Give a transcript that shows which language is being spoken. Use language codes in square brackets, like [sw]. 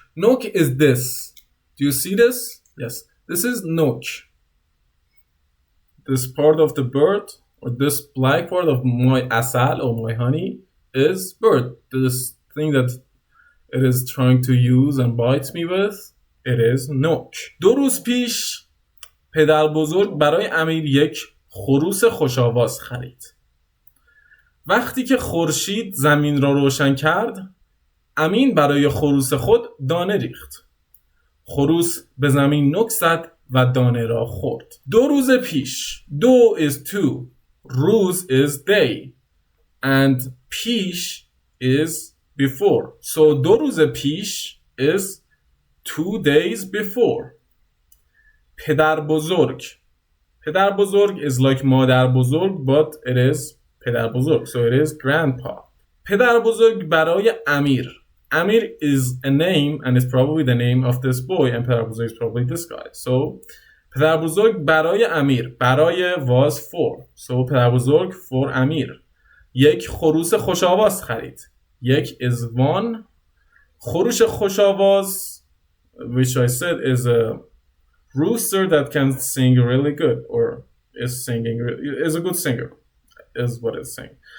[en] Nok is this. Do you see this? Yes. This is nok. This part of the bird, or this black part of my asal or my honey, is bird. This thing that it is trying to use and bite me with, it is nok. [fa] 2 روز پیش پدر بزرگ برای امیر یک خروس خوش‌آواز خرید. وقتی که خورشید زمین را روشن کرد، امین برای خروس خود دانه ریخت. خروس به زمین نک زد و دانه را خورد. 2 روز پیش. [en] دو is 2. روز is day. And پیش is before. So [fa] 2 روز پیش [en] is 2 days before. [fa] پدر بزرگ. پدر بزرگ [en] is like [fa] مادر بزرگ, [en] but it is [fa] پدر بزرگ. [en] So it is grandpa. [fa] پدر بزرگ برای امیر. [en] Amir is a name and it's probably the name of this boy, and [fa] پدر بزرگ [en] is probably this guy. [fa] So پدر بزرگ برای امیر. [en] برای was for. [fa] So پدر بزرگ for امیر. یک خروس خوش آواز خرید. یک [en] is one. [fa] خروش خوش آواز, [en] which I said is a rooster that can sing really good, or is a good singer, is what it's saying.